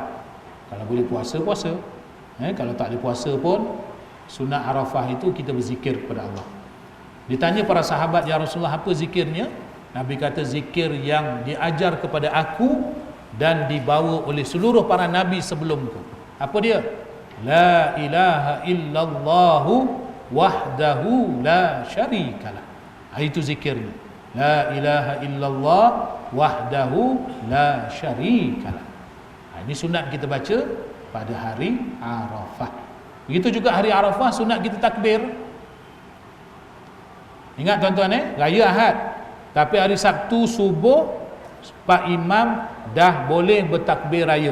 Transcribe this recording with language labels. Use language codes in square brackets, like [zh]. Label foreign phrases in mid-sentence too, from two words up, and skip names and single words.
[ms] Kalau boleh puasa, puasa. Kalau tak boleh puasa pun, sunat Arafah itu kita berzikir kepada Allah. Ditanya para sahabat, [ar] يا رسول الله, [ms] apa zikirnya? Nabi kata, zikir yang diajar kepada aku dan dibawa oleh seluruh para nabi sebelumku. Apa dia? [ar] لا إله إلا الله وحده لا شريك له. [ms] Itu zikirnya. [ar] لا إله إلا الله وحده لا شريك له. [ms] Ini sunat kita baca pada hari Arafah. Begitu juga hari Arafah sunat kita takbir. Ingat tuan-tuan, raya Ahad. Tapi hari Sabtu subuh Pak Imam dah boleh bertakbir raya.